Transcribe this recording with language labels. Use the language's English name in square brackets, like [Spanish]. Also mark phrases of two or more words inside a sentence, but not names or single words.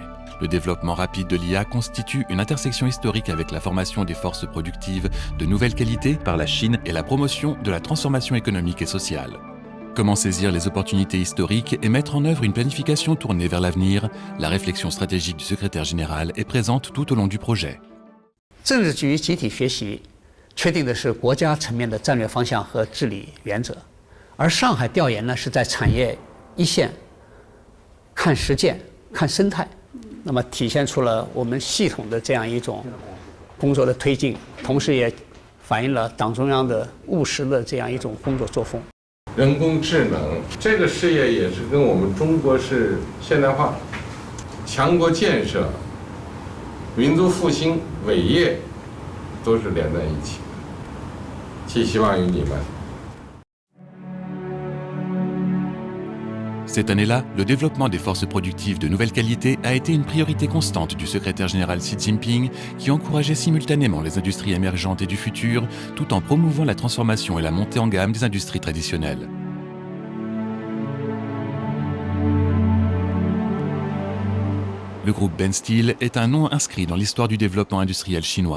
[French] Le développement rapide de l'IA constitue une intersection historique avec la formation des forces productives de nouvelle qualité par la Chine et la promotion de la transformation économique et sociale. Comment saisir les opportunités historiques et mettre en œuvre une planification tournée vers l'avenir? La réflexion stratégique du secrétaire général est présente tout au long du projet. [Chinese] 政治局集体学习确定的是国家层面的战略方向和治理原则，而上海调研呢是在产业一线看实践、看生态，那么体现出了我们系统的这样一种工作的推进，同时也反映了党中央的务实的这样一种工作作风。人工智能这个事业也是跟我们中国式现代化、强国建设、民族复兴、伟业都是连在一起的。寄希望于你们。 [French] Cette année-là, le développement des forces productives de nouvelle qualité a été une priorité constante du secrétaire général Xi Jinping, qui encourageait simultanément les industries émergentes et du futur, tout en promouvant la transformation et la montée en gamme des industries traditionnelles. Le groupe Ben Steel est un nom inscrit dans l'histoire du développement industriel chinois.